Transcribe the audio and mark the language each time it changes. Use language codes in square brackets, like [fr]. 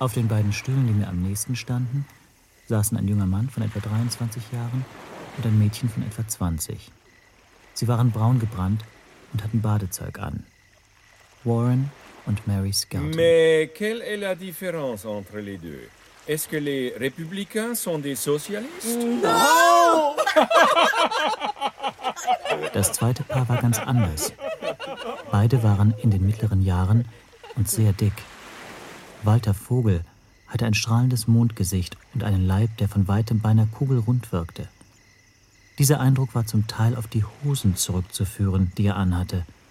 [de] Auf den beiden Stühlen, die mir am nächsten standen, saßen ein junger Mann von etwa 23 Jahren und ein Mädchen von etwa 20. Sie waren braun gebrannt und hatten Badezeug an. Warren und Mary Skelton. [fr] Mais quelle est la différence entre les deux? Est-ce que les Républicains sont des socialistes? [en] No! [de] Das zweite Paar war ganz anders. Beide waren in den mittleren Jahren und sehr dick. Walter Vogel hatte ein strahlendes Mondgesicht und einen Leib, der von weitem beinahe kugelrund wirkte. Dieser Eindruck war zum Teil auf die Hosen zurückzuführen, die er anhatte.